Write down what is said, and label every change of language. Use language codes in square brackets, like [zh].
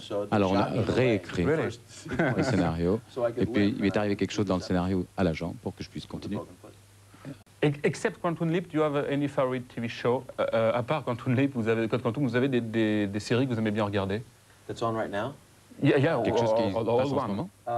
[fr] Alors on a réécrit le scénario, et puis il m'est arrivé quelque chose dans le scénario à la jambe pour que je puisse continuer. [en] Except Quantum Leap, do you have any favorite TV show? [fr] À part Quantum Leap, Code Quantum, vous avez des séries que vous aimez bien regarder? [en] That's on right now? Yeah, [fr] quelque chose qui passe en ce moment.